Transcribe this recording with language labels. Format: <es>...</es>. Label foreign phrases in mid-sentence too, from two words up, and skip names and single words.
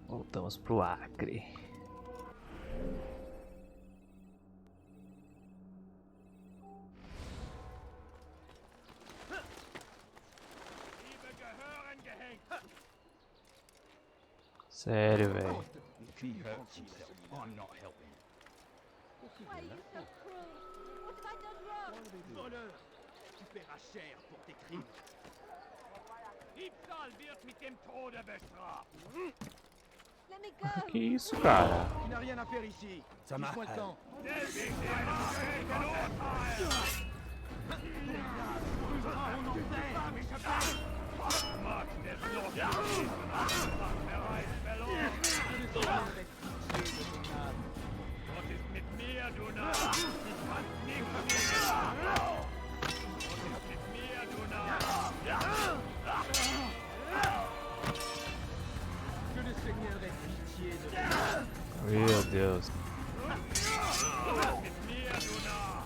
<pt>Voltamos pro Acre. Sério, velho.</pt> <en>If he hurts himself, I'm not helping. Why are you so cruel? What have I done wrong?</en> <fr>Voleur, tu paieras cher pour tes crimes.</fr> <de>Diebstahl wird mit dem Tode bestraft.</de> <en>Let me go.</en> <pt>Que isso, cara?</pt> <fr>Tu n'as rien à faire ici. Fiche-moi le camp.</fr> <de>Was ist mit mir, du Narr? Ich kann nichts mehr. Was ist mit mir, du Narr?</de> <fr>Que le Seigneur ait pitié de toi.</fr> <pt>Meu Deus.</pt> <de>Was ist mit mir, du Narr?</de>